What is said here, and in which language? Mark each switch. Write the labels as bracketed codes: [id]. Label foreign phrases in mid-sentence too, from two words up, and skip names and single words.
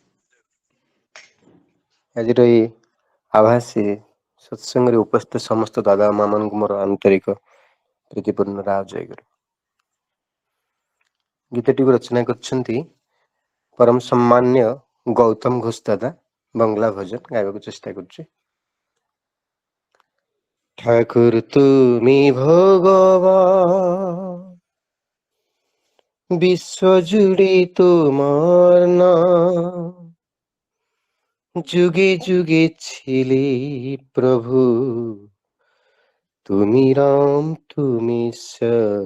[or] ଆଜିର ଏଇ ଆଭାସୀ ସତ୍ସଙ୍ଗରେ ଉପସ୍ଥିତ ସମସ୍ତ ଦାଦା ମା ମାନଙ୍କୁ ମୋର ଆନ୍ତରିକ ପ୍ରୀତିପୂର୍ଣ୍ଣ ରାव ଜୟ ଗୁରୁ। ଗୀତଟିକୁ ରଚନା କରିଛନ୍ତି ପରମ ସମ୍ମାନୀୟ ଗୌତମ ଘୋଷ ଦାଦା। ବଙ୍ଗଳା ଭଜନ ଗାଇବାକୁ ଚେଷ୍ଟା କରୁଛି। [bn] ঠাকুর তুমি ভগবান, বিশ্বজুড়ে তোমার নাম, যুগে যুগে ছিলে প্রভু, তুমি রাম তুমি শ্যাম।